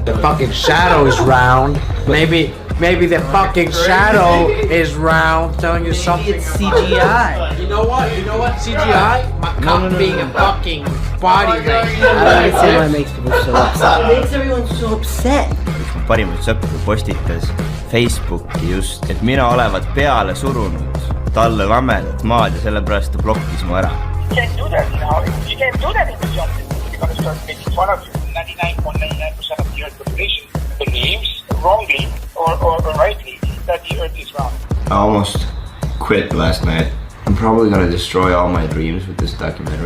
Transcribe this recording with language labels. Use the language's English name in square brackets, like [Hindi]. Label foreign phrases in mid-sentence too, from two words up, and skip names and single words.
[English] The fucking shadow is round. Maybe the fucking shadow is round, telling you something. It's CGI. You know what? CGI? My cock being a fucking body thing. I don't understand why it makes people so upset. It makes everyone so upset. [Estonian] üks mu parimaid sõpru postitas Facebooki just, et mina olevat peale surunud talle lamedat maad ja sellepärast ta blokkis mu ära. [English] You can't do that, you know. You can't do that in the jump. You're going to start making fun of you. 99.99% of the Earth population believes wrongly or rightly that the Earth is round. I almost quit last night. I'm probably gonna destroy all my dreams with this documentary.